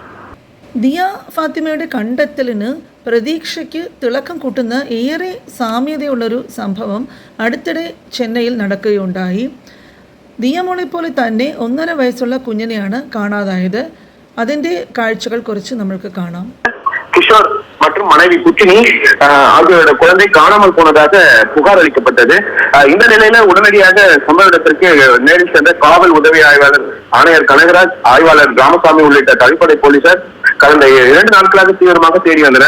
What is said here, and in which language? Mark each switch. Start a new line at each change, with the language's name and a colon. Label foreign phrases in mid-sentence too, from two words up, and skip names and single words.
Malayalam: ദിയ ഫാത്തിമയുടെ കണ്ടെത്തലിന് പ്രതീക്ഷയ്ക്ക് തിളക്കം കൂട്ടുന്ന ഏറെ സാമ്യതയുള്ളൊരു സംഭവം അടുത്തിടെ ചെന്നൈയിൽ നടക്കുകയുണ്ടായി. ദിയമോളെ പോലെ തന്നെ 1.5 വയസ്സുള്ള കുഞ്ഞിനെയാണ് കാണാതായത്. അതിന്റെ കാഴ്ചകൾ കുറച്ച് നമ്മൾക്ക് കാണാം.
Tamil: கிஷோர் மற்றும் மனைவி குச்சினி அவர்களோட குழந்தை காணாமல் போனதாக புகார் அளிக்கப்பட்டது. இந்த நிலையில உடனடியாக சம்பவ இடத்திற்கு நேரில் சென்ற காவல் உதவி ஆய்வாளர் ஆணையர் கனகராஜ், ஆய்வாளர் ராமசாமி உள்ளிட்ட தனிப்படை போலீசார் கடந்த 2 நாட்களாக தீவிரமாக தேடி வந்தனர்.